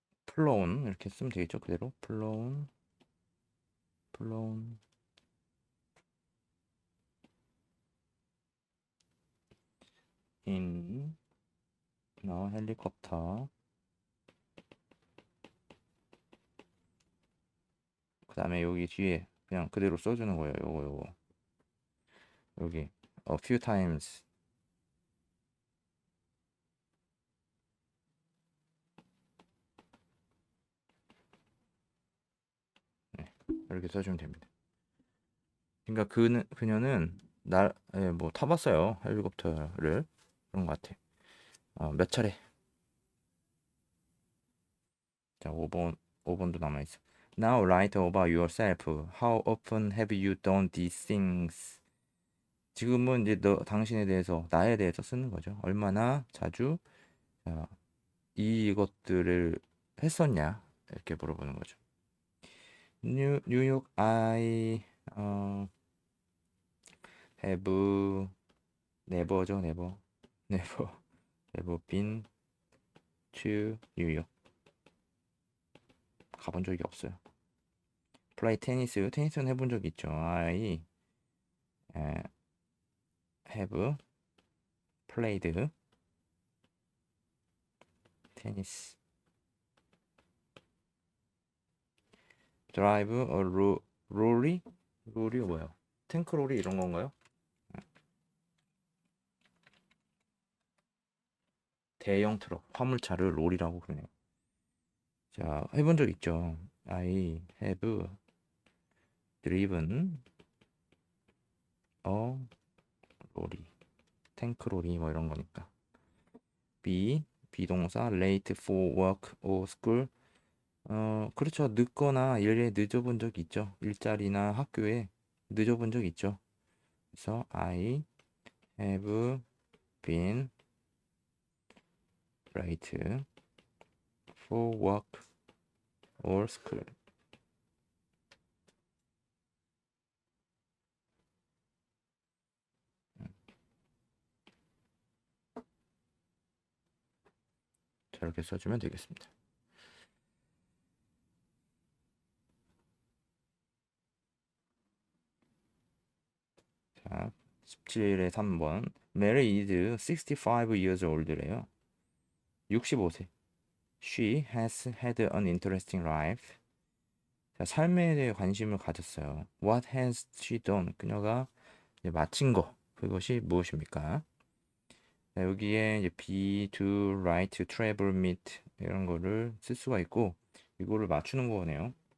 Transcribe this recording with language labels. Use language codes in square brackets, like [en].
[ko] flown 이렇게 쓰면 되겠죠? 그대로 [en] flown in [ko] 헬리콥터. 그 다음에 여기 뒤에 그냥 그대로 써주는 거예요. 요거 여기 [en] a few times. [ko] 네, 이렇게 써주면 됩니다. 그러니까 그녀는 뭐 타봤어요. 헬리콥터를. 그런 것 같아. 몇 차례. 자, 5번도 남아있어. [en] Now write about yourself. How often have you done these things? [ko] 지금은 이제 당신에 대해서, 나에 대해서 쓰는 거죠. 얼마나 자주 이것들을 했었냐? 이렇게 물어보는 거죠. [en] 뉴욕 I have never죠, never been to 뉴욕. [ko] 가본 적이 없어요. play 테니스는 해본 적이 있죠. [en] I have played 테니스. drive a [ko] 롤이? 롤이 뭐야? 탱크롤이 이런 건가요? 대형 트럭, 화물차를 롤이라고 그러네요. 자, 해본 적 있죠. [en] I have driven a [ko] 롤이, 탱크롤이 뭐 이런 거니까. 비동사 [en] late for work or school. [ko] 그렇죠. 늦거나 일에 늦어본 적 있죠. 일자리나 학교에 늦어본 적 있죠. 그래서 [en] I have been late for work or school. [ko] 자, 이렇게 써주면 되겠습니다. 자, 17의 3번. [en] Mary is 65 years old래요. [ko] 65세. [en] She has had an interesting life. [ko] 자, 삶에 대해 관심을 가졌어요. [en] What has she done? [ko] 그녀가 이제 마친 거. 그것이 무엇입니까? 자, 여기에 이제 be, do, write, travel, meet 이런 거를 쓸 수가 있고 이거를 맞추는 거네요.